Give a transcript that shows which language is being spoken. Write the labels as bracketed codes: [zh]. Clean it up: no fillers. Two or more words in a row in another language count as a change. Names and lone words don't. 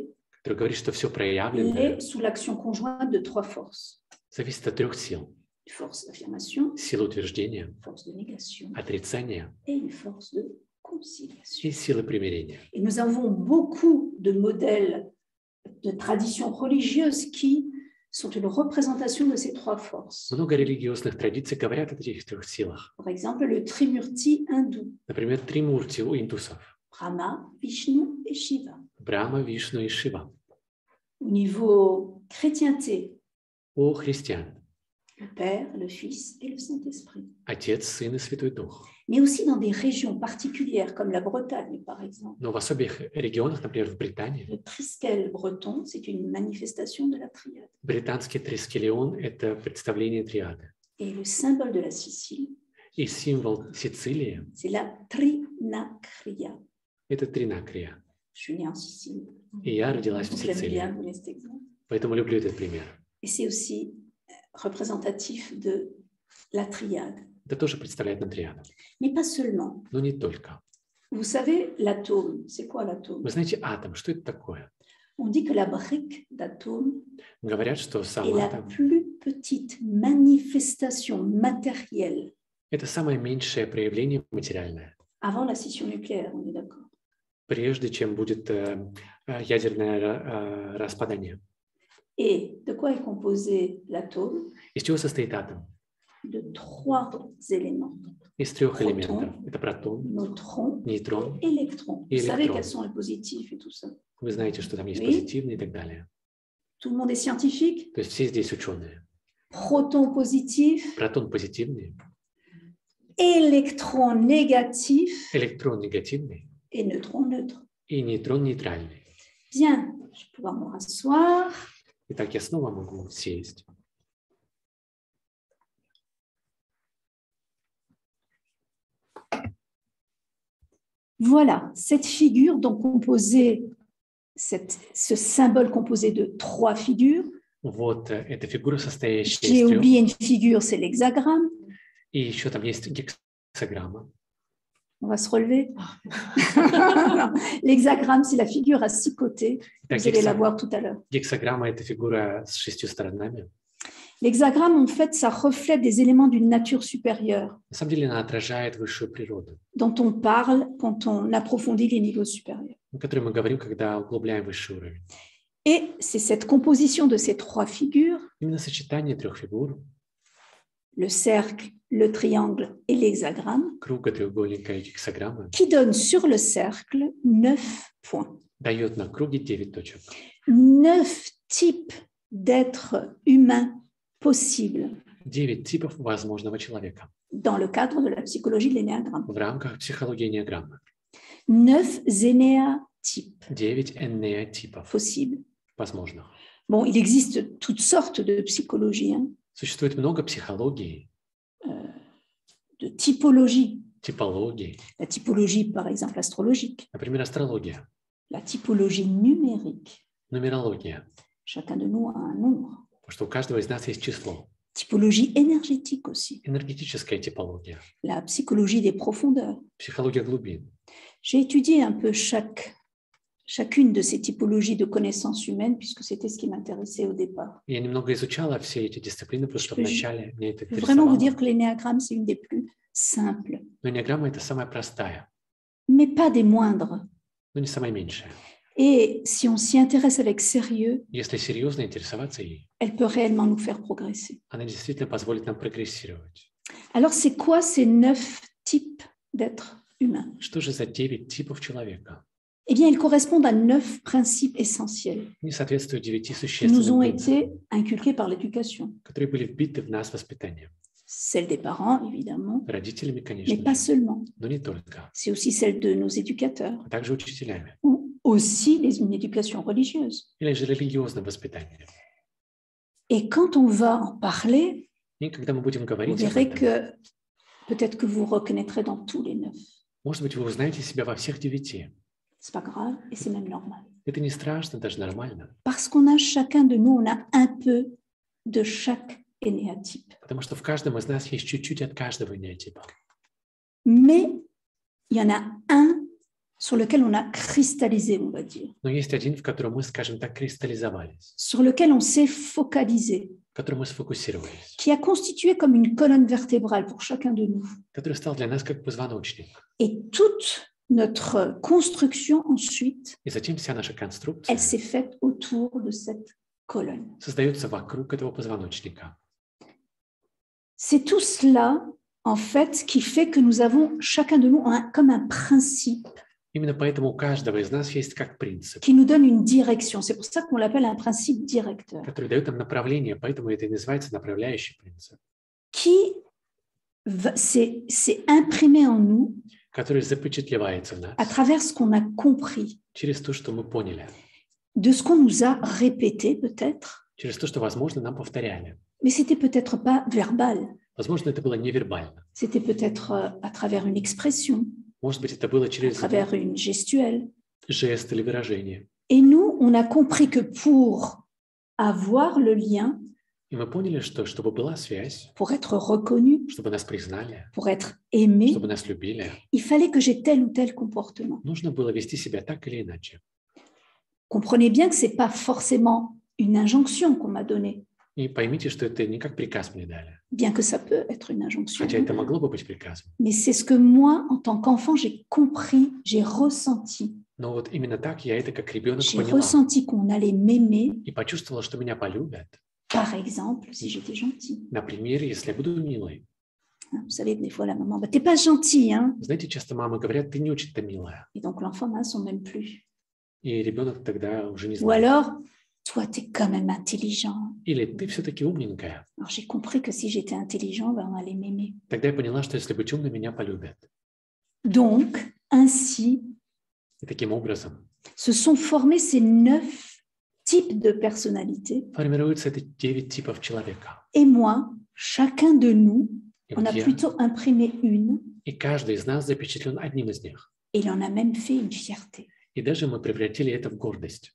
[ru] который говорит, что все проявленное [fr] l'est sous l'action conjointe de 3 forces. [ru] зависит от 3 сил. [fr] Une force d'affirmation, [ru] Сила утверждения, [fr] une force de négation [ru] отрицания [fr] et une force de conciliation. [ru] и сила примирения. [fr] Et nous avons beaucoup de modèles de traditions religieuses qui sont une représentation de ces 3 forces. [ru] Много религиозных традиций говорят о этих 3 силах. [fr] Par exemple, le Trimurti hindou, [ru] Например, Тримурти у индусов. [fr] Brahma, Vishnu et Shiva. [ru] Брахма, Вишну и Шива. [fr] Au niveau chrétienté, [ru] У христиан. [fr] le Père, le Fils et le Saint-Esprit. [ru] Отец, Сын и Святой Дух. [fr] Mais aussi dans des régions particulières comme la Bretagne, par exemple. [ru] Но в особых регионах, например, в Британии, [fr] Le Triskel breton, c'est une manifestation de la triade. [ru] британский трискелион – это представление триады. [fr] Et le symbole de la Sicile, [ru] И символ Сицилии [fr] c'est la Trinacria. – [ru] это тринакрия. [fr] Je suis née en Sicile, [ru] И я родилась в [fr] donc j'aime bien [ru] Сицилии. [fr] donner cet exemple. [ru] Поэтому люблю этот пример. [fr] Et c'est aussi représentatif de la triade. [ru] Это тоже представляет нам триаду. [fr] Mais pas seulement. [ru] Но не только. [fr] Vous savez, l'atome, c'est quoi l'atome? [ru] Вы знаете, атом, что это такое? [fr] On dit que la brique d'atome [ru] Говорят, что [fr] est [ru] сам [fr] la [ru] атом [fr] plus petite manifestation matérielle – [ru] это самое меньшее проявление материальное, [fr] avant la scission nucléaire, on est d'accord. [ru] прежде чем будет ядерное распадание. [fr] Et de quoi est composé l'atome? [ru] Из чего состоит атом? [fr] De 3 éléments. [ru] Из 3 Протон, элементов. Это протон, [fr] Neutron, [ru] нейтрон. [fr] électron. Et [ru] Vous savez [fr] électron. quels sont les positifs et tout ça. [ru] Вы знаете, что там есть [fr] Oui. [ru] позитивные и так далее. [fr] Tout le monde est scientifique. [ru] То есть все здесь ученые. [fr] Proton positif, [ru] Протон позитивный, [fr] électron négatif [ru] электрон негативный [fr] et neutron neutre. [ru] и нейтрон нейтральный. [fr] Bien, je vais pouvoir me rasseoir. [ru] Итак, я снова могу сесть. [fr] Voilà, cette figure donc composée, ce symbole composé de 3 figures. [ru] Вот эта фигура, состоящая [fr] J'ai [ru] из 3. [fr] oublié une figure, c'est l'hexagramme. [ru] И еще там есть гексаграмма. [fr] On va se relever. L'hexagramme, c'est la figure à 6 côtés. [ru] Так, [fr] Vous allez la voir tout à l'heure. [ru] гексаграмма – это фигура с 6 сторонами. [fr] L'hexagramme, en fait, ça reflète des éléments d'une nature supérieure [ru] На самом деле она отражает высшую природу, [fr] dont on parle quand on approfondit les niveaux supérieurs. [ru] о которой мы говорим, когда углубляем высший уровень. [fr] Et c'est cette composition de ces 3 figures, [ru] Именно сочетание 3 фигур, [fr] le cercle, le triangle et l'hexagramme, [ru] круга, треугольника и гексаграммы, [fr] qui donne sur le cercle 9 points. [ru] дает на круге 9 точек. [fr] 9 types d'êtres humains possibles [ru] 9 типов возможного человека [fr] dans le cadre de la psychologie de l'énéagramme. [ru] в рамках психологии энеаграммы. [fr] 9 énéatypes [ru] 9 энеатипов [fr] possibles. [ru] возможных. [fr] Bon, il existe toutes sortes de psychologies, hein, [ru] Существует много психологий, [fr] de typologies. [ru] типологий, [fr] La typologie, par exemple, astrologique, [ru] например, астрология, [fr] la typologie numérique. [ru] нумерология, [fr] Chacun de nous a un nombre. [ru] потому что у каждого из нас есть число. [fr] Typologie énergétique aussi, [ru] Энергетическая типология, [fr] la psychologie des profondeurs. [ru] психология глубин. [fr] J'ai étudié un peu chacune de ces typologies de connaissances humaines, puisque c'était ce qui m'intéressait au départ. [ru] Я немного изучала все эти дисциплины, потому что [fr] Je peux [ru] вначале мне это [fr] Je peux vraiment vous [ru] интересовало. [fr] dire que l'énéagramme, c'est une des plus simples, [ru] Но энеаграмма – это самая простая, [fr] mais pas des moindres. [ru] но не самая меньшая. [fr] Et si on s'y intéresse avec sérieux, [ru] Если серьезно интересоваться ей, [fr] elle peut réellement nous faire progresser. [ru] она действительно позволит нам прогрессировать. [fr] Alors, c'est quoi ces 9 types d'êtres humains? [ru] Что же за 9 типов человека? [fr] Eh bien, ils correspondent à 9 principes essentiels [ru] Они соответствуют 9 [fr] qui nous [ru] существенным [fr] ont [ru] принципам, [fr] été inculqués par l'éducation. [ru] которые были вбиты в нас воспитанием. [fr] Celle des parents, évidemment, [ru] Родителями, [fr] mais [ru] конечно [fr] pas [ru] же, [fr] seulement. [ru] но не только, [fr] C'est aussi celle de nos éducateurs, [ru] а также учителями. [fr] ou aussi une éducation religieuse. [ru] Или же религиозным воспитанием. [fr] Et quand on va en parler, [ru] И когда мы будем [fr] vous [ru] говорить об [fr] verrez [ru] этом, [fr] que peut-être que vous reconnaîtrez dans tous les 9. [ru] может быть, вы узнаете себя во всех 9. [fr] C'est pas grave et c'est même normal. [ru] Это не страшно, даже нормально, [fr] Parce qu'on a chacun de nous, on a un peu de chaque énéatype. [ru] потому что в каждом из нас есть чуть-чуть от каждого энеатипа. [fr] Mais il y en a un sur lequel on a cristallisé, on va dire, [ru] Но есть один, в котором мы, скажем так, кристаллизовались, [fr] sur lequel on s'est focalisé, [ru] в котором мы сфокусировались, [fr] qui a constitué comme une colonne vertébrale pour chacun de nous. [ru] который стал для нас как позвоночник. [fr] Et toute notre construction ensuite, [ru] И затем вся наша конструкция [fr] elle s'est faite autour de cette colonne. [ru] создается вокруг этого позвоночника. [fr] C'est tout cela, en fait, qui fait que nous avons chacun de nous comme un principe [ru] Именно поэтому у каждого из нас есть как принцип, [fr] qui nous donne une direction. C'est pour ça qu'on l'appelle un principe directeur, [ru] который дает нам направление, поэтому это и называется направляющий принцип, [fr] qui s'est imprimé en nous [ru] который запечатлевается в [fr] à [ru] нас [fr] travers ce qu'on a compris, [ru] через то, что мы поняли, [fr] de ce qu'on nous a répété peut-être, [ru] через то, что, возможно, нам повторяли. [fr] mais c'était peut-être pas verbal, [ru] Возможно, это было невербально. [fr] c'était peut-être à travers une expression, [ru] Может быть, это было [fr] à [ru] через [fr] travers une gestuelle. [ru] жест или выражение. [fr] Et nous, on a compris que pour avoir le lien, [ru] И мы поняли, что чтобы была связь, [fr] pour être reconnu, [ru] чтобы нас признали, [fr] pour être aimé, [ru] чтобы нас любили, [fr] il fallait que j'ai tel ou tel comportement. [ru] нужно было вести себя так или иначе. [fr] Comprenez bien que ce n'est pas forcément une injonction qu'on m'a donnée, [ru] И поймите, что это не как приказ мне дали, [fr] bien que ça peut être une injonction. [ru] хотя это могло бы быть приказом. [fr] Mais c'est ce que moi, en tant qu'enfant, j'ai compris, j'ai ressenti. [ru] Но вот именно так я это как ребенок [fr] J'ai [ru] поняла [fr] ressenti qu'on allait m'aimer, [ru] и почувствовала, что меня полюбят. [fr] par exemple, si j'étais gentille. [ru] Например, если я буду милой. [fr] Vous savez, des fois, la maman, bah, t'es pas gentil, hein? [ru] Знаете, часто мамы говорят, ты не очень-то милая. [fr] Et donc, l'enfant n'a son même plus. [ru] И ребенок тогда уже не [fr] Ou [ru] знает. [fr] alors, toi, t'es quand même intelligent. [ru] Или ты все-таки умненькая. [fr] Alors, j'ai compris que si j'étais intelligent, ben, on allait m'aimer. [ru] Тогда я поняла, что если быть умной, меня полюбят. [fr] Donc, ainsi, [ru] И таким образом [fr] se sont formés ces 9 types de personnalités. [ru] формируются эти 9 типов человека. [fr] Et moi, chacun de nous, [ru] И, [fr] on [ru] вот [fr] a [ru] я, [fr] plutôt imprimé une, [ru] и каждый из нас запечатлен одним из них. [fr] et il en a même fait une fierté. [ru] И даже мы превратили это в гордость.